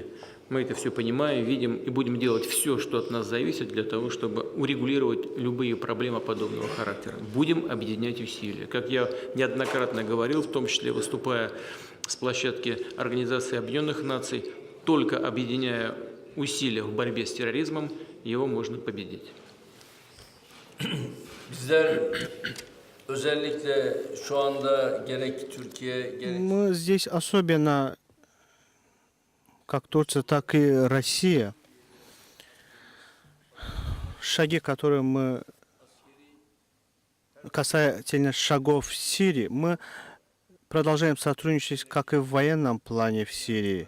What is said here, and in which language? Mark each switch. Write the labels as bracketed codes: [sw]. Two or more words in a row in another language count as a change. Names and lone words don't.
[ru] Мы это все понимаем, видим и будем делать все, что от нас зависит, для того, чтобы урегулировать любые проблемы подобного характера. Будем объединять усилия. Как я неоднократно говорил, в том числе выступая с площадки Организации Объединенных Наций, только объединяя усилия в борьбе с терроризмом, его можно победить. [tr] Bizler özellikle şu anda gerek Türkiye gerek [ru] Мы здесь особенно, как Турция, так и Россия, шаги, которые мы касательно шагов в Сирии, мы продолжаем сотрудничать как и в военном плане в Сирии.